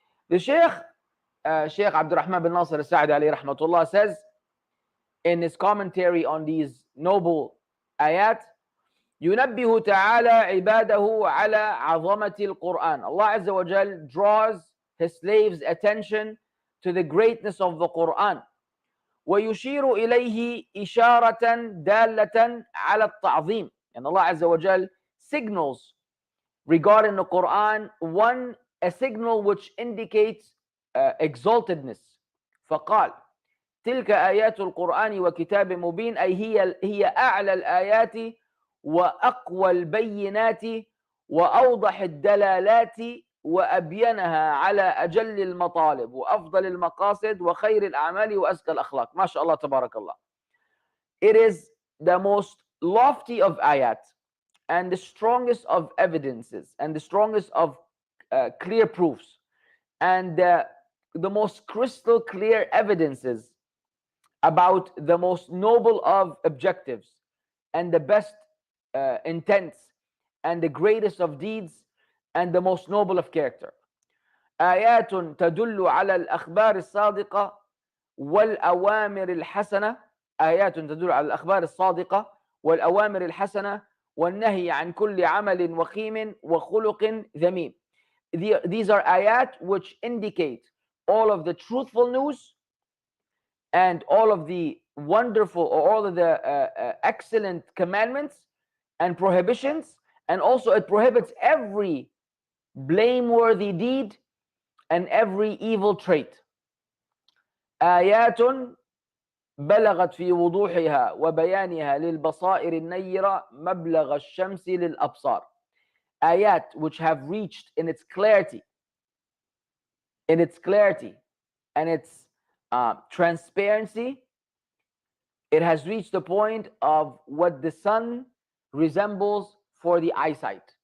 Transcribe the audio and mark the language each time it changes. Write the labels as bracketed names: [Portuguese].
[English] The Sheikh Abdul Rahman bin Nasir al-Sa'di alayhi rahmatullah says in his commentary on these noble ayat, [Arabic] ينبه تعالى عباده على عظمة القرآن. [English] Allah Azza wa Jal draws his slaves' attention to the greatness of the Quran. [Arabic] ويشير إليه إشارة دالة على التعظيم. [English] And Allah Azza wa Jal signals regarding the Quran, a signal which indicates exaltedness. [Arabic] فقال تلك آيات القرآن وكتاب مبين أي هي أعلى الآيات وأقوى البينات وأوضح الدلالات وأبينها على أجل المطالب وأفضل المقاصد وخير الأعمال وأزكى الأخلاق. ما شاء الله تبارك الله. [English] It is the most lofty of ayat and the strongest of evidences and the strongest of clear proofs and the most crystal clear evidences about the most noble of objectives and the best intents and the greatest of deeds and the most noble of character. [Arabic] آيات تدل على الأخبار الصادقة والأوامر الحسنة. آيات تدل على الأخبار الصادقة والأوامر الحسنة والنهي عن كل عمل وخيم وخلق ذميم. [English] These are ayat which indicate all of the truthful news and all of the wonderful or all of the excellent commandments and prohibitions, and also it prohibits every blameworthy deed and every evil trait. [Arabic] آيات بلغت في وضوحها وبيانها للبصائر النيرة مبلغ الشمس للأبصار. [English] Ayat which have reached in its clarity and its transparency, it has reached the point of what the sun resembles for the eyesight.